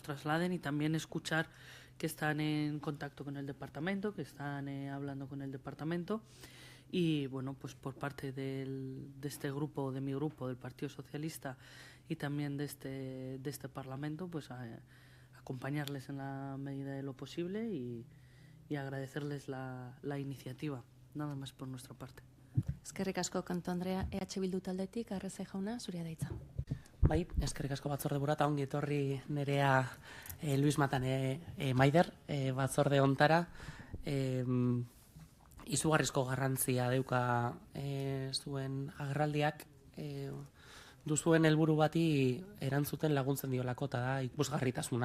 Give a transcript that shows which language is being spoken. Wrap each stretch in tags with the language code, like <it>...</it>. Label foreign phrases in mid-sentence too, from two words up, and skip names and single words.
<es>trasladen y también escuchar que están en contacto con el departamento, que están hablando con el departamento y, bueno, pues por parte de este grupo, de mi grupo, del Partido Socialista y también de este Parlamento, pues acompañarles en la medida de lo posible y agradecerles la iniciativa. Nada más por nuestra parte.</es> <eu>Eskerrik asko, Janto Andrea, EH Bildu taldetik, Arreze jauna, zurea daitza. Bai, eskerrik asko batzordeburu eta ongi etorri nerea Luis Matane Maider batzorde hontara. Izugarrizko garrantzia dauka zuen agerraldiak, duzuen helburu bati erantzuten laguntzen diolako eta da ikusgarritasuna.</eu>